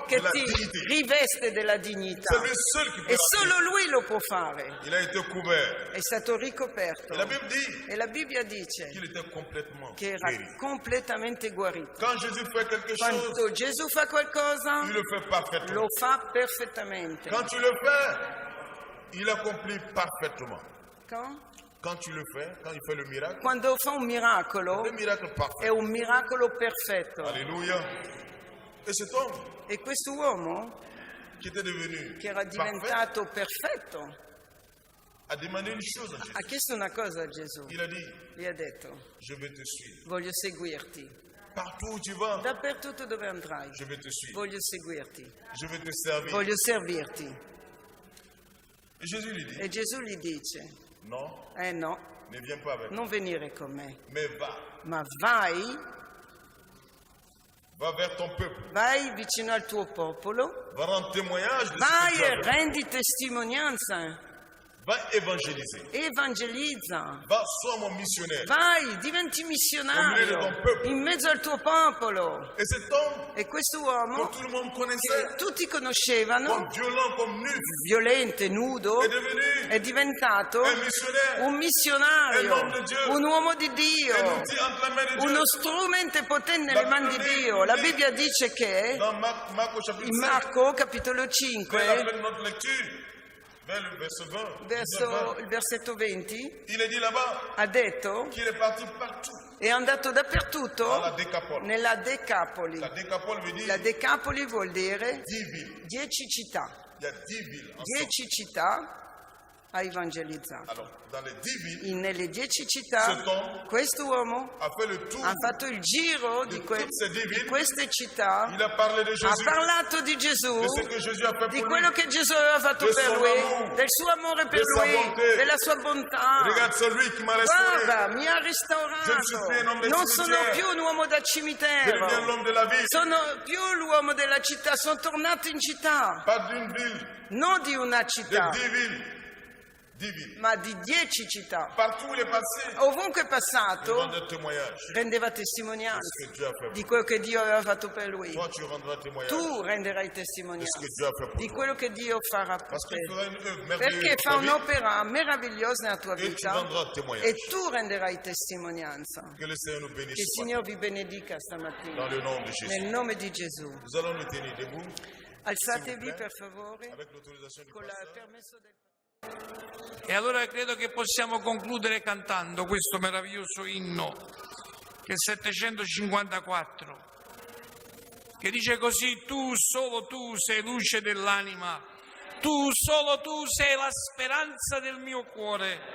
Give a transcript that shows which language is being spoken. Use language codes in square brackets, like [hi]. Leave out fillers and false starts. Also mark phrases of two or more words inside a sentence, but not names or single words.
[it] che [fr] de la [it] ti [fr] dignité. [it] riveste della dignità. [fr] C'est lui seul qui peut [it] E [fr] la [it] solo [fr] faire. [it] lui lo può fare. [fr] Il a été couvert. [it] È stato ricoperto. [fr] Et la Bible dit [it] E la Bibbia dice [fr] qu'il était complètement [it] che era [fr] guéri. [it] completamente guarito. [fr] Quand Jésus fait quelque chose, [it] Quando Gesù fa qualcosa, [fr] il le fait parfaitement. [it] lo fa perfettamente. [fr] Quand tu le fais, il accomplit parfaitement. Quand tu le fais, quand il fait le miracle, [it] Quando fa un miracolo, [fr] le miracle [it] è [fr] parfait. [it] un miracolo perfetto. [fr] Alléluia. Et cet homme [it] E questo uomo, [fr] qui était devenu [it] che era [fr] parfait, [it] diventato perfetto, [fr] a demandé une chose à Jésus. [it] ha chiesto una cosa a Gesù. [fr] Il a dit, [it] Gli ha detto: [fr] je vais te suivre. [it] voglio seguirti. [fr] Partout où tu vas, [it] Dappertutto dove andrai, [fr] je vais te suivre. [it] voglio seguirti. [fr] Je vais te servir. [it] Voglio servirti. [fr] Et Jésus lui dit, [it] E Gesù gli dice: [fr] non, [it] no, [fr] ne viens pas avec moi, [it] non venire con me, [fr] mais va. [it] ma vai [fr] Va vers ton peuple. [it] vai vicino al tuo popolo, [fr] Va rendre témoignage de ce que [it] vai [fr] tu as [it] e [fr] fait. [it] rendi testimonianza, [fr] Va évangéliser. [it] evangelizza, [fr] Va, sois mon missionnaire. [it] vai, diventi missionario in mezzo al tuo popolo. [fr] Et cet homme, [it] E questo [fr] que [it] uomo, [fr] tout le monde [it] che [fr] connaissait, [it] tutti conoscevano, [fr] comme violent, comme nu, [it] violente, nudo, [fr] est devenu [it] è diventato [fr] un missionnaire. [it] un missionario, Un uomo di Dio. un uomo di [fr] Un [it] Dio, [fr] outil entre la main de Dieu. [it] uno strumento potente nelle mani di Dio. La Bibbia dice che [fr] Dans Marc au chapitre [it] in [fr] 5, [it] Marco capitolo [fr] vers [it] 5, [fr] la fin de notre lecture, vers le verset 20, [it] verso il versetto 20, [fr] il est dit là-bas [it] ha detto: [fr] qu'il est parti partout. [it] è andato dappertutto [fr] Dans la Décapole. [it] nella Decapoli. [fr] La Décapole veut dire [it] La Decapoli vuol dire [fr] 10 villes. [it] 10 città. [fr] Il y a 10 villes ensemble. [it] 10 città ha evangelizzato. [fr] Alors, dans les 10 villes, [it] Nelle 10 città [fr] Cet [it] questo uomo [fr] a fait le tour. [it] ha fatto il giro di [fr] tutte ces 10 villes. [it] queste città, [fr] Il a parlé de [it] ha [fr] Jésus, [it] parlato di Gesù, [fr] de ce que Jésus a fait [it] di [fr] pour [it] quello [fr] lui. [it] che Gesù aveva fatto [fr] De [it] per [fr] son [it] lui, [fr] amour, [it] del suo amore per [fr] de sa [it] lui, [fr] bonté. [it] della sua bontà. [fr] Regarde, c'est lui qui m'a restauré. [it] Guarda, mi ha [fr] Je ne suis [it] restaurato. [fr] plus un homme de [it] Non sono [fr] cimetière. [it] più un uomo da [fr] Je deviens [it] cimitero, [fr] l'homme de la ville. [it] sono più l'uomo della città, sono tornato in città, [fr] Pas d'une ville, [it] non di una [fr] de [it] città, [fr] 10 villes. 10 villes. [it] ma di 10 città. [fr] Partout où il est passé, [it] Ovunque è [fr] il [it] passato [fr] rendait témoignage [it] rendeva [fr] de ce [it] testimonianza [fr] que Dieu a fait [it] di [fr] pour [it] quello che Dio aveva fatto per lui. [fr] toi. Tu rendras témoignage [it] Tu renderai [fr] de ce [it] testimonianza [fr] que Dieu a fait pour [it] di [fr] toi. [it] quello che Dio farà per [fr] Parce qu'il [it] te. [fr] fera une œuvre [it] Perché [fr] merveilleuse [it] fa [fr] dans ta vie [it] un'opera meravigliosa nella tua [fr] et tu [it] vita [fr] rendras témoignage. [it] e tu renderai testimonianza. [fr] Que le Seigneur nous [it] Che il [fr] bénisse [it] Signore vi benedica stamattina. [fr] dans le nom de Jésus. [it] Nel nome di Gesù. [fr] Nous allons nous tenir debout [it] Alzatevi per favore [fr] avec l'autorisation du [it] con il [fr] pasteur. [it] permesso del E allora credo che possiamo concludere cantando questo meraviglioso inno, che è il 754, che dice così: tu, solo tu sei luce dell'anima, tu, solo tu sei la speranza del mio cuore.